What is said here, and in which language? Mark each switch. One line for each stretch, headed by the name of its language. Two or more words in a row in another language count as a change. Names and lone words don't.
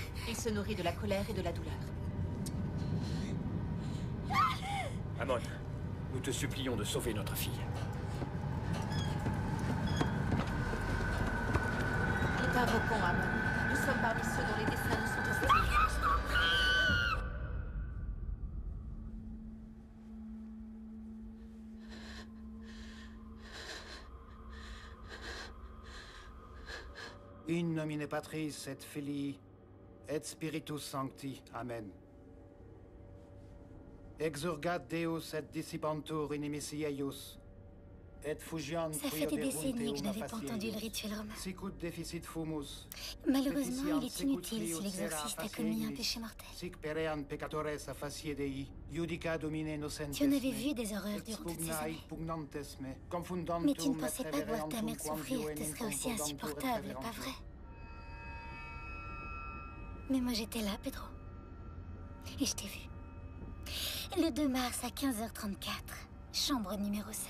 French: Il se nourrit de la colère et de la douleur. Amon, nous te supplions de sauver notre fille. Nous t'invoquons, Amon. Nous sommes parmi ceux dont les destins nous sont hostiles.
Latin: In nomine Patris et Filii et Spiritus Sancti. Amen. Exurgat Deus et dissipantur inimici eius. Et fugiant
French: Ça fait des décennies que je n'avais pas entendu le rituel romain.
Latin: Sicut deficit fumus.
French: Malheureusement, il est inutile si l'exorciste a commis un péché mortel.
Latin: Sic perean peccatores a facie Dei, judica domine innocentes.
French: Tu en avais vu des horreurs durant toutes ces années. Mais tu ne pensais pas voir ta mère souffrir te serait aussi insupportable, pas vrai? Mais moi j'étais là, Pedro. Et je t'ai vu. Le 2 mars à 15h34, chambre numéro 16.